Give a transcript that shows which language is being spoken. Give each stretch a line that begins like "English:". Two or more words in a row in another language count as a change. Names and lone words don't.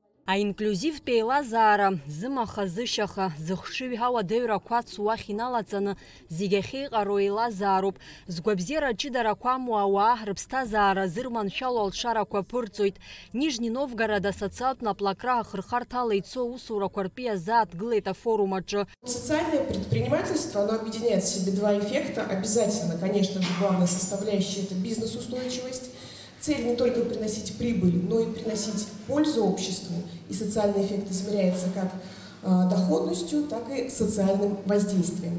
Abkhazian: Аинклюзивтә еилазаара, зымаха-зышьаха, зыхшыҩ ауадаҩрақәа ацуахь иналаҵаны зегьы ахьеиҟароу еилазаароуп. Згәабзиара ҷыдарақәа амоу ауаа рыԥсҭазаара зырманшәало алшарақәа ԥырҵоит. Нижний Новгород асоциалтә наплакра ахырхарҭала ицо аусурақәа ртәы иазааҭгылеит афорум аҿы.
Russian: Социальное предпринимательство, оно объединяет в себе два эффекта. Обязательно, конечно же, главная составляющая – это бизнес-устойчивость. Цель не только приносить прибыль, но и приносить пользу обществу. И социальный эффект измеряется как доходностью, так и социальным воздействием.